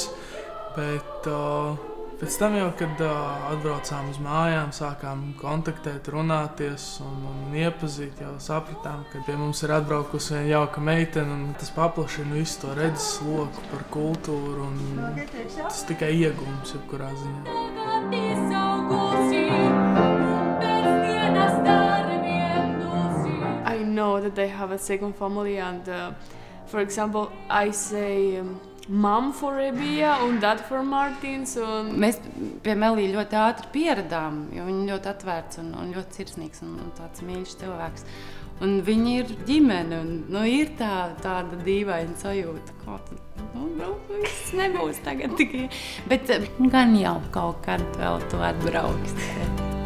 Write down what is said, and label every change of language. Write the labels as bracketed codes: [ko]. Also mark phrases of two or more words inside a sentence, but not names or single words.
[lv] Bet pēc tam jau, kad atbraucām uz mājām, sākām kontaktēt, runāties un iepazīt, jau sapratām, ka pie mums ir atbraukusi viena jauka meitene, un tas paplašina visu to redzes loku par kultūru, un tas tikai iegūms jebkurā ziņā. [en] I know that they have a second family, and for example, I say mom for Rebija un dad for Martins. [lv] Mēs pie Melija ļoti ātri pieradām, jo viņa ļoti atvērts un ļoti sirsnīgs un tāds mīļš cilvēks. Un viņi ir ģimene, un ir tāda dīvaina sajūta, kā viss nebūs tagad tikai. Bet gan jau kaut kad vēl tu atbrauks.